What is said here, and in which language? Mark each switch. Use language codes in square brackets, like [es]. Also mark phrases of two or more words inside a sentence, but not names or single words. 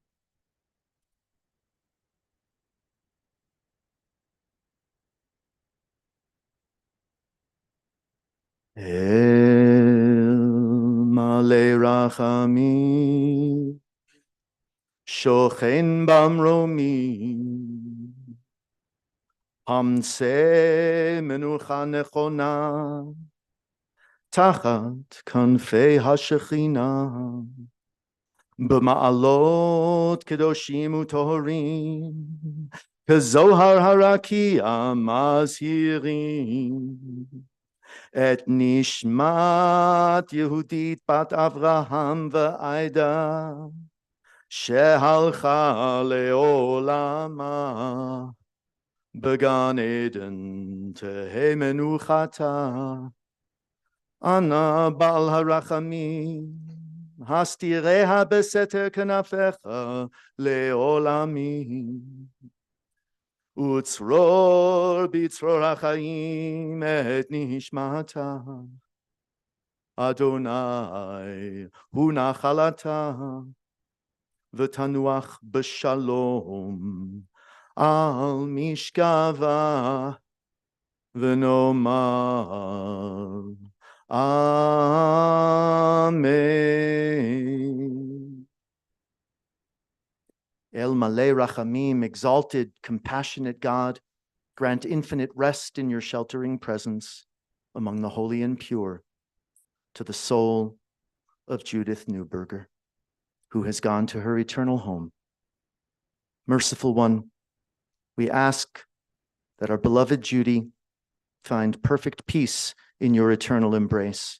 [he] אל מלא רחמים שוכן במרומים המצא מנוחה נכונה תחת כנפי השכינה במעלות קדושים וטהורים כזוהר הרקיע מזהירים את נשמת יהודית בת אברהם ועידה שהלכה לעולמה בגן עדן תהא מנוחתה אנא בעל הרחמים הסתירה בסתר כנפיך לעולמים וצרור בצרור החיים את נשמתה ה' הוא נחלתה ותנוח בשלום על משכבה ונאמר אמן. אל מלא רחמים, [en] exalted, compassionate God, grant infinite rest in your sheltering presence among the holy and pure to the soul of Judith Newberger, who has gone to her eternal home. Merciful One, we ask that our beloved Judy find perfect peace in your eternal embrace.